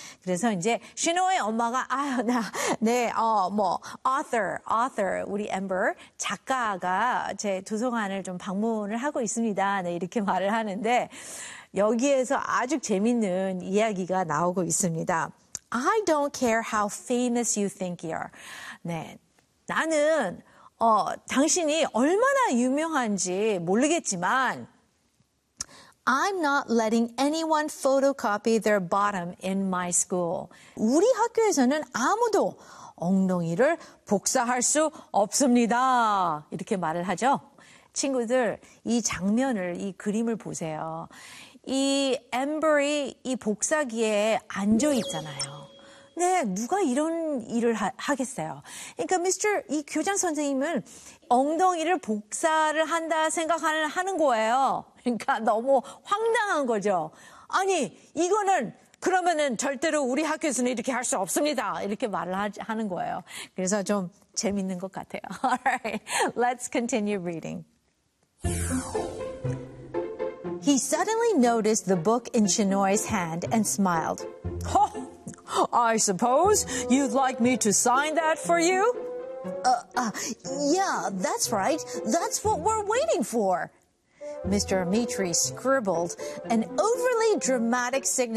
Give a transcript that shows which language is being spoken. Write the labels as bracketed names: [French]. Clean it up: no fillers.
[Korean] 그래서 이제 신호의 엄마가 아유 나 네. 뭐 author 우리 Ember 작가가 제 도서관을 좀 방문을 하고 있습니다. 네, 이렇게 말을 하는데 여기에서 아주 재밌는 이야기가 나오고 있습니다. [English] I don't care how famous you think you are. [Korean] 네. 나는 당신이 얼마나 유명한지 모르겠지만 [English] I'm not letting anyone photocopy their bottom in my school. [Korean] 우리 학교에서는 아무도 엉덩이를 복사할 수 없습니다. 이렇게 말을 하죠. 친구들, 이 장면을, 이 그림을 보세요. 이 Ember이 이 복사기에 앉아 있잖아요. 네, 누가 이런 일을 하겠어요. 그러니까 Mr. 이 교장 선생님은 엉덩이를 복사를 한다 생각을 하는 거예요. 그러니까 너무 황당한 거죠. 아니, 이거는 그러면은 절대로 우리 학교에서는 이렇게 할 수 없습니다. 이렇게 말을 하는 거예요. 그래서 좀 재밌는 것 같아요. [English] All right, let's continue reading. He suddenly noticed the book in Shinoi's hand and smiled. Oh, I suppose you'd like me to sign that for you? Yeah, that's right. That's what we're waiting for. Mr. Amitri scribbled an overly dramatic signature.